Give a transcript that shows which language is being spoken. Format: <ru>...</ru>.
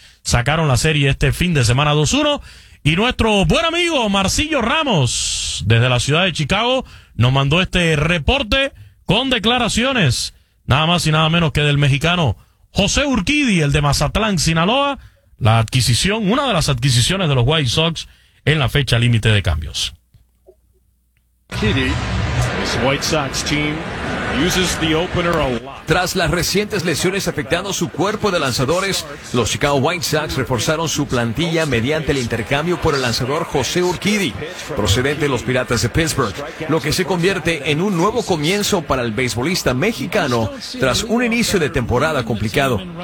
<es>Sacaron la serie este fin de semana 2-1 y nuestro buen amigo Marcillo Ramos desde la ciudad de Chicago nos mandó este reporte con declaraciones nada más y nada menos que del mexicano José Urquidi, el de Mazatlán, Sinaloa, la adquisición, una de las adquisiciones de los White Sox en la fecha límite de cambios. Kitty.</es> <en>White Sox team uses the opener a lot.</en> <es>Tras las recientes lesiones afectando su cuerpo de lanzadores, los Chicago White Sox reforzaron su plantilla mediante el intercambio por el lanzador José Urquidi, procedente de los Piratas de Pittsburgh, lo que se convierte en un nuevo comienzo para el beisbolista mexicano tras un inicio de temporada complicado.</es>